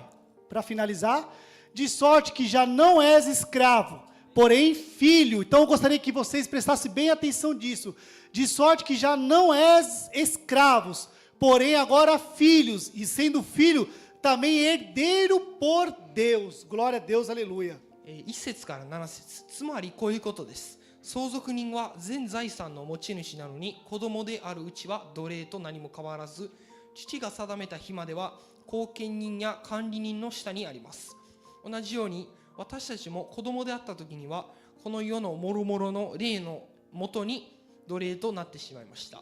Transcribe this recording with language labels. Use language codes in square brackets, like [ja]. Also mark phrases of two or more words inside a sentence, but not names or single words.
[pt] Para finalizar, de sorte que já não és escravo, porém filho. Então eu gostaria que vocês prestassem bem atenção disso. De sorte que já não és escravos, porém agora filhos, e sendo filho, também herdeiro por Deus. Glória a Deus, aleluia. [ja] 1 節から7節、つまりこういうことです。相続人は全財産の持ち主なのに、子供であるうちは奴隷と何も変わらず、父が定めた日までは後見人や管理人の下にあります。同じように私たちも子供であった時にはこの世の諸々の霊のもとに奴隷となってしまいました。